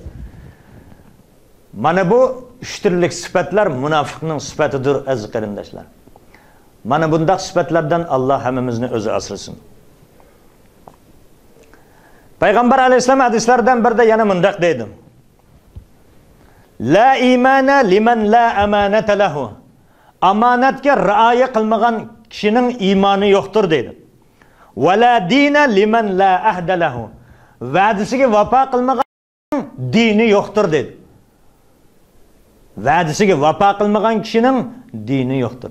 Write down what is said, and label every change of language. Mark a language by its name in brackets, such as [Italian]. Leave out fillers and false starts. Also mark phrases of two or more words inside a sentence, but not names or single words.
[Uzbek] Mana bu 3 turlik sifatlar munofiqning sifatidir aziz qarindoshlar. Mana bunday sifatlardan Alloh hammamizni o'zi asrasin. Payg'ambar alayhisalom hadislardan birida yana mundaq deydi. [Arabic] لا إيمان لمن لا أمانة له. [Uzbek] Amanatga rioya qilmagan kishining iymoni yo'qdir dedi. [Arabic] ولا دين لمن لا عهد له. [Uzbek] Va'dasiga vafo qilmagan dini yo'qdir dedi. Va'dasiga vafo qilmagan kishining dini yo'qdir.